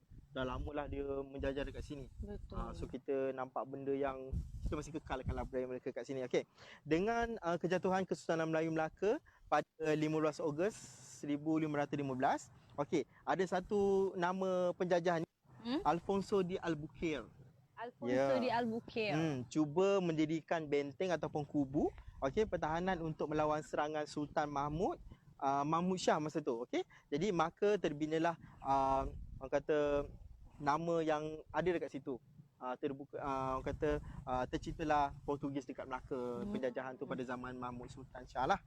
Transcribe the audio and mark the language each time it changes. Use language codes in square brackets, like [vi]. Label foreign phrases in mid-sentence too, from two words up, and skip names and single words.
[ms] Dah lama lah dia menjajah dekat sini. Betul. So kita nampak benda yang kita masih kekalkan lah budaya mereka kat sini. Okey. Dengan kejatuhan Kesultanan Melayu Melaka pada 15 Ogos 1515. Okey, ada satu nama penjajah ni, Alfonso de Albuquerque. Alfonso de Albuquerque. Cuba mendirikan benteng ataupun kubu, okey, pertahanan untuk melawan serangan Sultan Mahmud Shah masa tu. Okey. Jadi maka terbinalah orang kata nama yang ada dekat situ. Terbuka orang kata terciptalah Portugis dekat Melaka, penjajahan tu pada zaman Mahmud Sultan Shah lah.